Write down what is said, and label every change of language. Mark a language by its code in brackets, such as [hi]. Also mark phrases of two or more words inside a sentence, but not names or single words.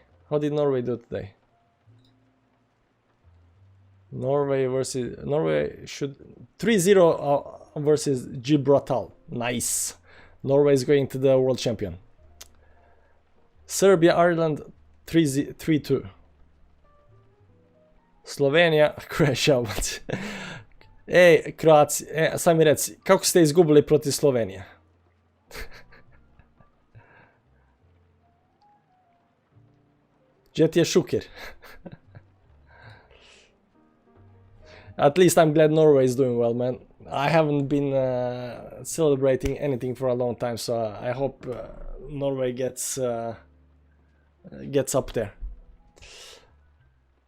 [en] How did Norway do today? Norway should 3-0 versus Gibraltar. Nice. Norway is going to the world champion. Serbia, Ireland 3-2. Slovenija, Croatia. [hr] Ej, Kroaci, sad mi reci, kako ste izgubili protiv Slovenije? Gdje ti je Šuker? [en] At least I'm glad Norway is doing well, man. I haven't been celebrating anything for a long time, so I hope Norway gets up there.